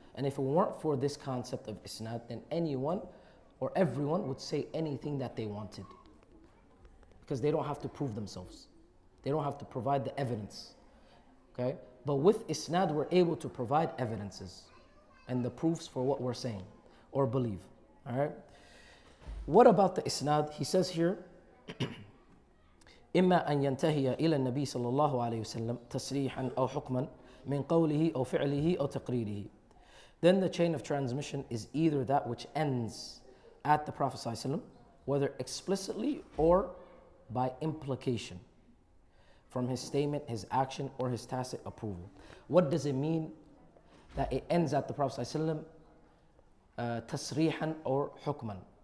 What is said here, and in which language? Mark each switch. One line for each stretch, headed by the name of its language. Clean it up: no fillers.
English: And if it weren't for this concept of isnad, then anyone or everyone would say anything that they wanted. Because they don't have to prove themselves. They don't have to provide the evidence. Okay? But with isnad, we're able to provide evidences and the proofs for what we're saying or believe. All right? What about the isnad? He says here,
Arabic: إما أن ينتهي إلى النبي صلى الله عليه وسلم تصريحا أو حكما من قوله أو فعله أو تقريره.
English: Then the chain of transmission is either that which ends at the Prophet صلى الله عليه وسلم, whether explicitly or by implication, from his statement, his action, or his tacit approval. What does it mean that it ends at the Prophet صلى الله عليه وسلم, تصريحا or حكما?